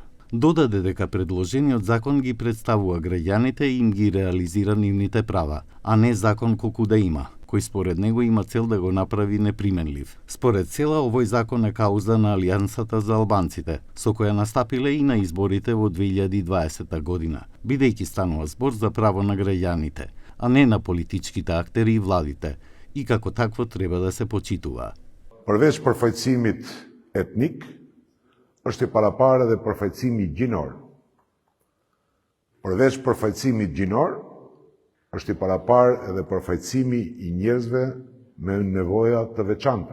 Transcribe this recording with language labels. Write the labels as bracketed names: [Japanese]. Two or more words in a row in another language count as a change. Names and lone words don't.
[Macedonian] Додаде дека предложениот закон ги представува граѓаните и им ги реализира нивните права, а не закон колку да има, кој според него има цел да го направи неприменлив. Според Села, овој закон е кауза на Алијансата за албанците, со која настапиле и на изборите во 2020 година, бидејќи станува збор за право на граѓаните, а не на политичките актери и владите, и како такво треба да се почитува. [Albanian] Përveç përfaqësimit etnik, është i parapare dhe përfaqësimi gjinor. Përveç përfaqësimit gjinor, është i parapar edhe përfaqësimi i njerëzve me nevoja të veçanta.